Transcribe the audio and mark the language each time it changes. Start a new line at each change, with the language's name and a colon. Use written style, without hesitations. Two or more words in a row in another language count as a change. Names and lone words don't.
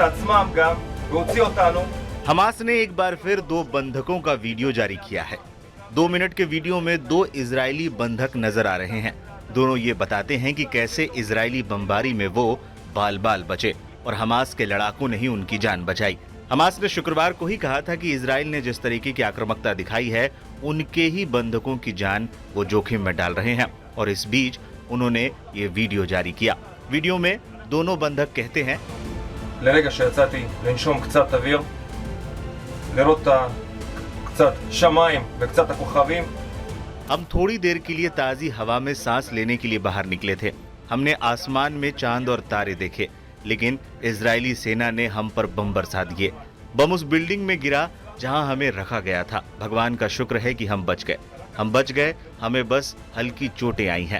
Hebrew: עצמם גם, והוציא אותנו.
Hindi: हमास ने एक बार फिर 2 बंधकों का वीडियो जारी किया है। 2 मिनट के वीडियो में 2 इजरायली बंधक नजर आ रहे हैं। दोनों ये बताते हैं कि कैसे इजरायली बमबारी में वो बाल बाल बचे और हमास के लड़ाकों ने ही उनकी जान बचाई। हमास ने शुक्रवार को ही कहा था कि इजराइल ने जिस तरीके की आक्रामकता दिखाई है, उनके ही बंधकों की जान वो जोखिम में डाल रहे हैं और इस बीच उन्होंने ये वीडियो जारी किया। वीडियो में दोनों बंधक कहते हैं,
Hebrew: לרגע שיצאתי לנשום קצת אוויר, לראות קצת שמיים וקצת הכוכבים.
Hindi: हम थोड़ी देर के लिए ताजी हवा में सांस लेने के लिए बाहर निकले थे। हमने आसमान में चांद और तारे देखे, लेकिन इजरायली सेना ने हम पर बम बरसा दिए। बम उस बिल्डिंग में गिरा जहां हमें रखा गया था। भगवान का शुक्र है कि हम बच गए। हमें बस हल्की चोटें आई हैं।